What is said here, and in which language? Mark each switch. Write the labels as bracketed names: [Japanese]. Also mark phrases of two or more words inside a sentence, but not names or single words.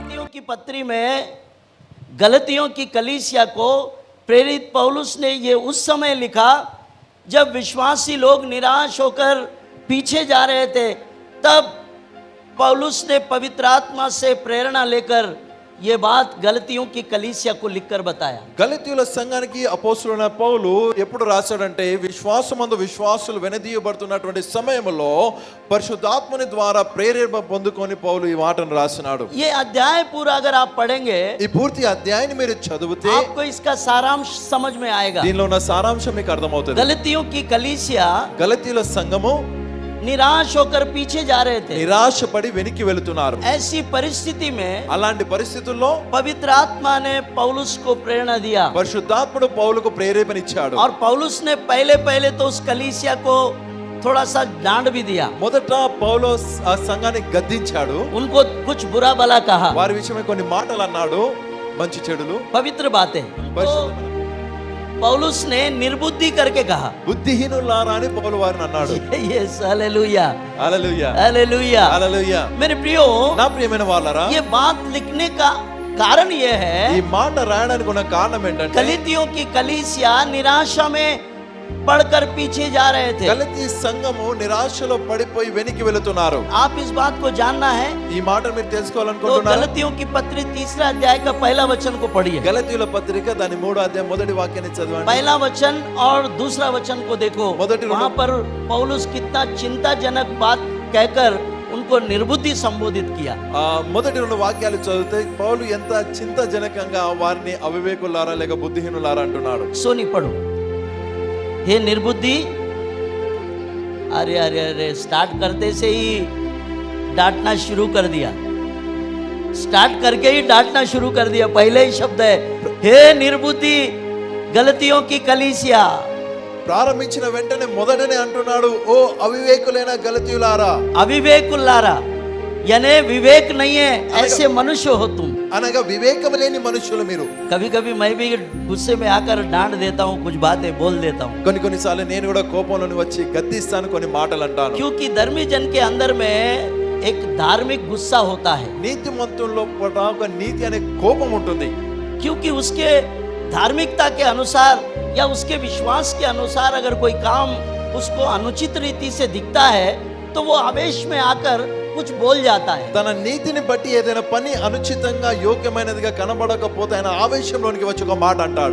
[Hindi] की पत्री में गलतियों की कलीसिया को प्रेरित पौलुस ने ये उस समय लिखा जब विश्वासी लोग निराश होकर पीछे जा रहे थे, तब पौलुस ने पवित्र आत्मा से प्रेरणा लेकर ये बात गलतियों की कलीसिया को लिखकर बताया। [Telugu] గలతీయుల సంఘానికి అపోస్తలుడైన పౌలు ఎప్పుడు రాశాడంటే విశ్వాసమందు విశ్వాసులు వెనదీయబడుతున్నటువంటి సమయంలో పరిశుద్ధాత్మని ద్వారా ప్రేరేపణ పొందుకొని పౌలు ఈ మాటను రాసినాడు। [Hindi] ये अध्याय पूरा अगर आप पढ़ेंगे [Telugu] ఈ పూర్తి అధ్యాయాన్ని మీరు చదివితే [Hindi] आपको इसका सारांश समझ में आएगा। [Telugu] దీనిలో ఉన్న సారాంశం మీకు అర్థమవుతుంది। [Hindi] गलतियों की कलीसिया [Telugu] గలతీయుల సంఘము [Hindi] निराश होकर पीछे जा रहे थे। [Telugu] నిరాశపడి వెనక్కి వెళుతున్నారు। [Hindi] ऐसी परिस्थिति में [Telugu] అలాంటి పరిస్థితుల్లో [Hindi] पवित्र आत्मा ने पौलुस को प्रेरणा दिया [Telugu] పరిశుద్ధాత్ముడు పౌలుకు ప్రేరేపణ ఇచ్చాడు। [Hindi] और पौलुस ने पहले तो उस कलीसिया को थोड़ा सा डांट भी दिया। [Telugu] మొదట పౌలు ఆ సంఘాన్ని గద్దించాడు, [Hindi] उनको कुछ बुरा भला कहा, [Telugu] వారి విషయమై కొన్ని మాటలు అన్నాడు, మంచి చెడులు [Hindi] पवित्र बातें। तो पौलुस ने निर्बुद्धि करके कहा, [Telugu] బుద్ధిహీనులారా అని పౌలు వారిని అన్నాడు। [Hindi] यस हालेलुया [Telugu] హల్లెలూయా [Hindi] हालेलुया। [Telugu] హల్లెలూయా। [Hindi] मेरे प्रियो, [Telugu] నా ప్రియమైన వాళ్ళారా, [Hindi] ये बात लिखने का कारण ये है, [Telugu] ఈ మాట రాయడానికి ఉన్న కారణం ఏంటంటే [Hindi] गलतियों की कलीसिया निराशा में पढ़कर पीछे जा रहे थे। [Telugu] గలతీ సంఘము నిరాశలో పడిపోయి వెనక్కి వెళుతున్నారు। [Hindi] आप इस बात को जानना है [Telugu] ఈ మాట మీరు [Hindi] तो [Telugu] తెలుసుకోవాలనుకుంటున్నారు। [Hindi] गलतियों की पत्री 3 अध्याय का पहला वचन को पढ़िए। [Telugu] గలతీయుల పత్రిక దాని 3వ అధ్యాయం మొదటి వాక్యాన్ని చదవండి। [Hindi] पहला वचन और दूसरा वचन को देखो, [Telugu] మొదటి రెండు- [Hindi] वहां पर पौलुस कितना चिंताजनक बात कहकर उनको निर्बुद्धि संबोधित किया। [Telugu] మొదటి 2 వాక్యాలు చదివితే పౌలు ఎంత చింతజనకంగా వారిని అవివేకులారా లేక బుద్ధిహీనులారా అంటున్నాడు। [Hindi] सोनी पढ़ो, हे निर्बुद्धि। अरे अरे अरे, स्टार्ट करते से ही डांटना शुरू कर दिया, स्टार्ट करके ही डांटना शुरू कर दिया। पहले ही शब्द है, हे निर्बुद्धि गलतियों की कलीसिया। [Telugu] ప్రారంభించిన వెంటనే మొదటనే అంటున్నాడు, ఓ అవివేకులైన గలతీయులారా। [Hindi] अविवेकुल्लारा यानी विवेक नहीं है, ऐसे मनुष्य हो तुम। [Telugu] అనగా వివేకం లేని మనుషులు మీరు। [Hindi] कभी कभी मैं भी गुस्से में आकर डांट देता हूँ, कुछ बातें बोल देता हूँ, [Telugu] కొన్నిసార్లు నేను కూడా కోపంలోని వచ్చి గద్దిస్తాను, కొన్ని మాటలు అంటాను। [Hindi] क्योंकि धर्मी जन के अंदर में एक धार्मिक गुस्सा होता है, [Telugu] నీతిమంతుల్లో కూడా ఒక నీతి అనే కోపం ఉంటుంది। [Hindi] क्योंकि उसके धार्मिकता के अनुसार या उसके विश्वास के अनुसार अगर कोई काम उसको अनुचित रीति से दिखता है तो वो आवेश में आकर कुछ बोल जाता है। [Telugu] తన నీతిని బట్టి ఏదైనా పని అనుచితంగా యోగ్యమైనదిగా కనబడకపోతే ఆయన ఆవేశంలోనికి వచ్చి ఒక మాట అంటాడు।